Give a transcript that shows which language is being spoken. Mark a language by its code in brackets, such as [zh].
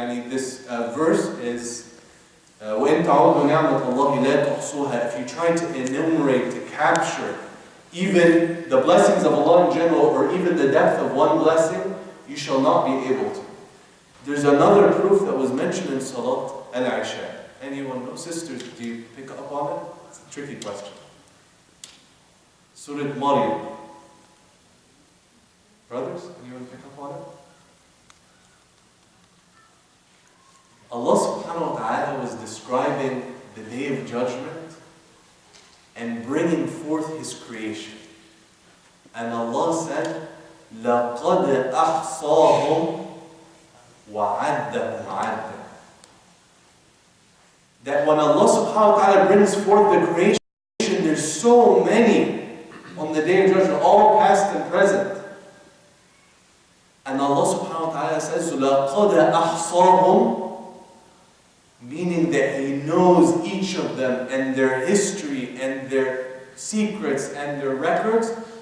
[en] This verse is [ar] وَإِن تَعُودُوا نِعْمَةَ اللَّهِ لَا تُحْصُوهَا. [en] If you try to enumerate, to capture even the blessings of Allah in general, or even the depth of one blessing, you shall not be able to. There's another proof that was mentioned in Salat al-Isha. Anyone know? Sisters, do you pick up on it? It's a tricky question. Surah Maryam. Brothers, anyone pick up on it? Allah subhanahu wa ta'ala was describing the Day of Judgment and bringing forth His creation. And Allah said, [ar] لَقَدْ أَحْصَاهُمْ وَعَدَّهُمْ عَدًّا. [en] That when Allah subhanahu wa ta'ala brings forth the creation, there's so many on the Day of Judgment, all past and present. And Allah subhanahu wa ta'ala says, [ar] لَقَدْ أَحْصَاهُمْ, [en] meaning that He knows each of them and their history and their secrets and their records.